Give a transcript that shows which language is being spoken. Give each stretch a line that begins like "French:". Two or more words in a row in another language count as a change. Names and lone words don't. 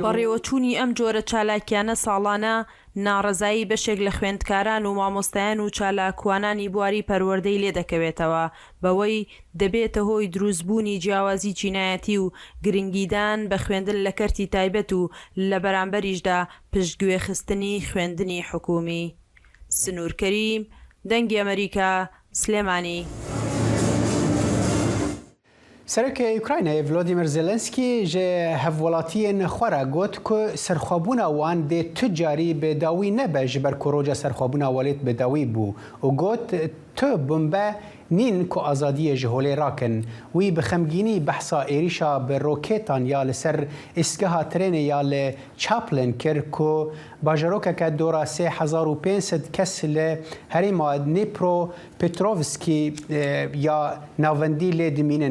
Central Kurdish: بەڕێوەچوونی ئەم جۆرە چالاکیانە ساڵانە ناڕەزایی بەشێک لە خوێندکاران و مامۆستایان و چالاکوانانی بواری پەروەردەی لێ دەکەوێتەوە، بەوەی دەبێتە هۆی دروستبوونی جیاوازی چینایەتی و گرنگیدان بە خوێندن لە کەرتی تایبەت و لە بەرامبەریشدا پشتگوێخستنی خوێندنی حکومی. سنوور کەریم، دەنگی ئەمریکا، سلێمانی. سەرۆکی ئوکراینای ڤلۆدیمیر زێلێنسکی
Kurdish: ji hevwelatiyên xwe re got ku serxwebûna wan dê tu carî bêdawî nebe ji ber ku roja serxwebûna welêt bêdawî bû û got tu bûnbe nîn ku azadiyê ji holê rakin. Wî bi xemgînî behsa êrîşa bi rokêtan ya li ser îstgeha trênê ya li Chaplin kir ku bajarokeke dora 3500 kes li herêma Dnipropetrovskî ya navendî lê dimînin.